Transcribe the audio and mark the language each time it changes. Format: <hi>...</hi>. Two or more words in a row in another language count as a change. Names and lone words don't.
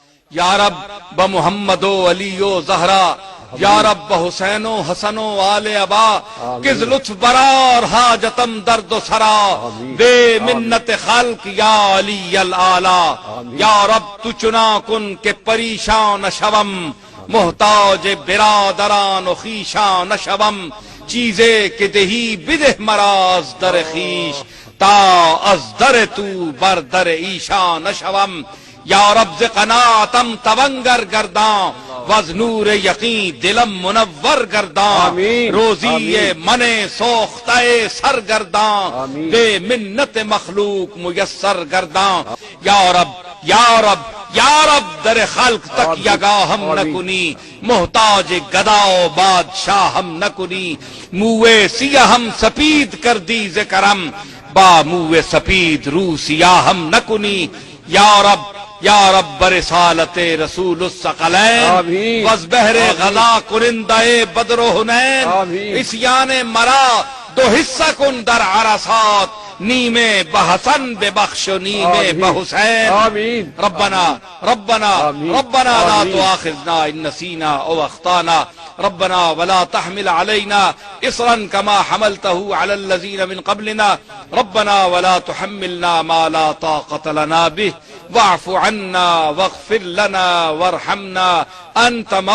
<fa>یا رب بمحمد و علی و زہرا، یا رب بحسین و حسن و آل ابا، کس لطف برار حاجتم درد و سرا، بے منت خلق یا علی العالی، یا رب تو چنا کن کہ پریشان شوم، محتاج برادران و خیشان شوم، چیزے کہ دہی بدہ مراز در خیش، تا از در تو بر در ایشان شوم، یا رب ز قناعتم تونگر گرداں، وز نور یقین دلم منور گرداں، روزی من سوختہ سرگرداں، بے منت مخلوق میسر گرداں، یا رب یا رب یا رب در خلق تک یگا ہم نہ کنی، محتاج گدا و بادشاہ ہم نہ کنی، موے سیاہ ہم سپید کر دی ز کرم، با موے سپید رو سیاہ ہم نہ کنی، یا رب برسالت رسول الثقلین، وز بحر غلا کنندہ بدر و حنین، عصیان مرا دو حصہ کن در عرصات، نیمے بحسن بے بخش و نیمے بحسین،</fa> <ar>ربنا لا تؤاخذنا ان نسینا او اخطانا، ربنا ولا تحمل علينا اصرا كما حملته على الذين من قبلنا، ربنا ولا تحملنا ما لا طاقة لنا به، واعف عنا واغفر لنا وارحمنا، انت</ar>